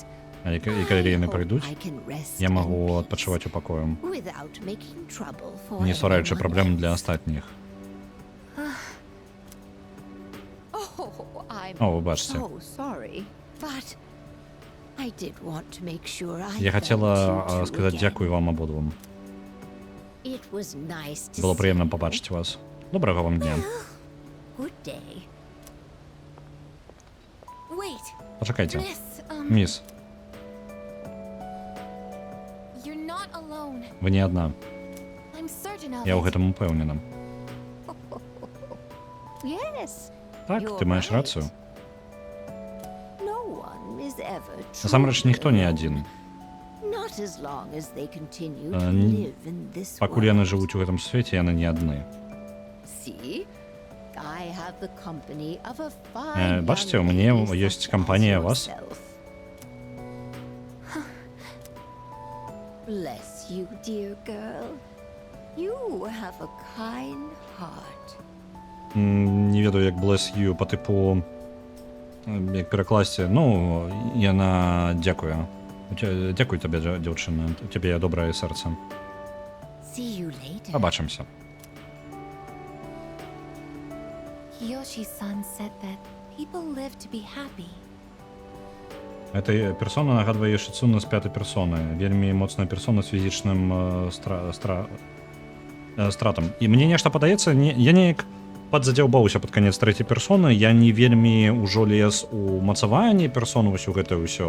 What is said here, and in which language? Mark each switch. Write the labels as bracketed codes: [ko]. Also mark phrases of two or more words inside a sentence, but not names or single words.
[be] І калі яны [en] I hope [be] прыйдуць, [en] I can rest [be] я [en] in [be] магу [en] peace [be] адпачываць у пакоем, [en] without making trouble for [be] не ствараючы [en] anyone [be] праблем для [en] else. [be] астатніх. [en] Oh, I'm [be] О, вы бачыце. [en] so sorry, but I did want to make sure I [be] Я [en] thanked [be] хацела [en] you two [be] сказаць [en] again. [be] дзякуй вам абодвум. [en] It was nice to [be] Было [en] see [be] прыемна [en] you. [be] пабачыць вас. Добрага вам дня. [en] Good day. Wait, [be] Пачакайце. [en] Miss, [be] Міс, [en] you're not alone. [be] вы не адна. [en] I'm certain of [be] Я ў [en] it. [be] гэтым упэўнена. [en] Yes, [be] Так, [en] you're [be] ты маеш [en] right. [be] рацыю. [en] No one is ever [be] Насамрэч, [en] truly [be] ніхто не [en] alone. [be] адзін. [en] Not as long as they continue to [be] Н- [en] live in this [be] Пакуль яны [en] world. [be] жывуць у гэтым свеце, яны не адны. [en] See, I have the company of a fine [be] Бачыце, у [en] young [be] мяне [en] lady [be] ёсць [en] such [be] кампанія [en] as [be] вас. [en] yourself. Bless you, dear girl. You have a kind heart. [be] Не ведаю, як [en] bless you [be] па тыпу, як перакласці. Ну, яна дзякуе. Дзякуй табе, дзяўчына. У цябе добрае сэрца. [en] See you later. [be] Пабачымся. [en] Kiyoshi-san said that people live to be happy. [be] Эта персона нагадвае Шицуна з пятай персоны. Вельмі моцная персона з фізічным стратам. І мне нешта падаецца, я неяк падзадзяўбаўся пад канец трэцяй персоны. Я не вельмі ўжо лез у мацаванне персоны, вось у гэтае ўсё.